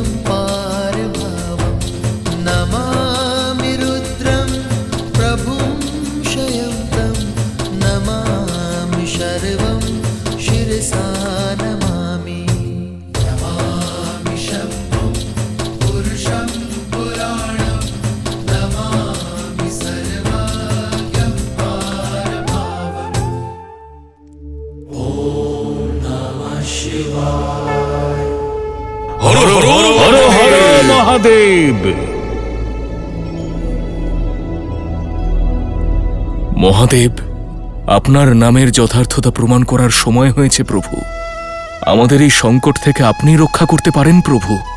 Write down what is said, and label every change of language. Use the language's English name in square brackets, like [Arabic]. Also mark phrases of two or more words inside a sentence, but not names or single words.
[Sanskrit] पारभावं नमामि रुद्रं प्रभुं शयन्तं नमामि शर्वं शिरसा नमामि नमामि शम्भुं पुरुषं पुराणं नमामि सर्वज्ञं पारभावम् ॐ नमः शिवाय। [Bangla] হর হর মহাদেব। মহাদেব, আপনার নামের যথার্থতা প্রমাণ করার সময় হয়েছে প্রভু। আমাদের এই সংকট থেকে আপনি রক্ষা করতে পারেন প্রভু।